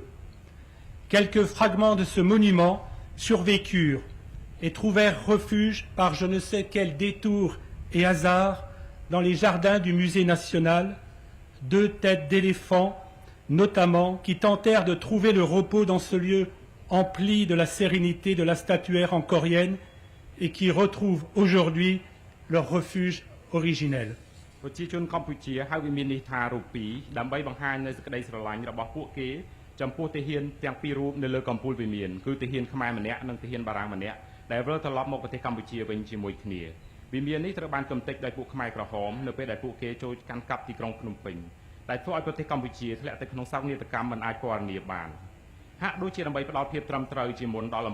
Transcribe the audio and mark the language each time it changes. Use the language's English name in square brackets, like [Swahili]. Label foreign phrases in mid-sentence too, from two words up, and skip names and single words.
[French] Quelques fragments de ce monument survécurent et trouvèrent refuge par je ne sais quel détour et hasard dans les jardins du musée national, 2 têtes d'éléphants notamment qui tentèrent de trouver le repos dans ce lieu empli de la sérénité de la statuaire angkorienne et qui retrouvent aujourd'hui leur refuge originel. [Khmer] ប្រជាជនកម្ពុជាហៅវិមាននេះថារូពីដើម្បីបង្ហាញនូវសេចក្តីស្រឡាញ់របស់ពួកគេចំពោះទាហានទាំងពីររូបនៅលើកំពូលវិមានគឺទាហានខ្មែរម្នាក់និងទាហានបារាំងម្នាក់ដែលវិលត្រឡប់មកប្រទេសកម្ពុជាវិញជាមួយគ្នាវិមាននេះ ត្រូវបានកំទេចដោយពួកខ្មែរក្រហមនៅពេលដែលពួកគេចូលកាន់កាប់ទីក្រុងភ្នំពេញដែលធ្វើឲ្យប្រទេសកម្ពុជាធ្លាក់ទៅក្នុងសោកនាដកម្មមិនអាចពណ៌នាបានហាក់ដូចជាដើម្បីផ្ដល់ភាពត្រឹមត្រូវជាមុនដល់អំ